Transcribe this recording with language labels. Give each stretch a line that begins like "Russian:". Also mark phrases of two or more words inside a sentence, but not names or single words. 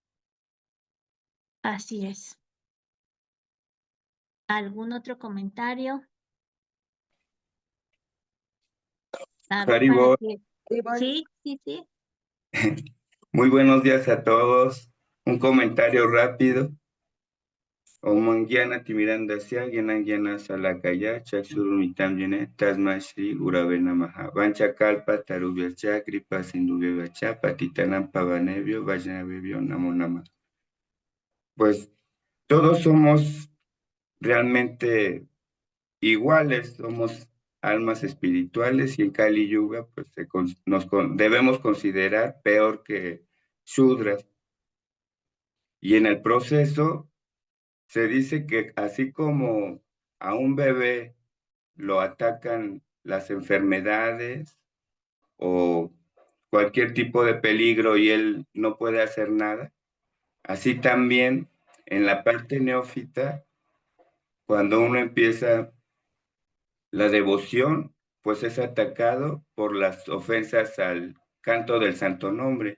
Spanish: Así es. ¿Algún otro comentario? A ver, para Haribol, que... Sí, sí, sí. muy buenos días a todos. Un comentario rápido.
Sanskrit: Om Gyana Timirandasya Gyana Gyana Salakaya Chaksurumitam Yene Tasma Shri Urave Namaha Vancha Kalpa Tarubyacha Kripa Sindhuvevacha Patitanam Pavanebhyo Vajnavebhyo Namo Nama.
Spanish: Pues todos somos realmente iguales, somos almas espirituales y en Kali Yuga pues debemos considerar peor que Shudras. Y en el proceso se dice que así como a un bebé lo atacan las enfermedades o cualquier tipo de peligro y él no puede hacer nada, así también en la parte neófita, cuando uno empieza la devoción, pues es atacado por las ofensas al canto del santo nombre.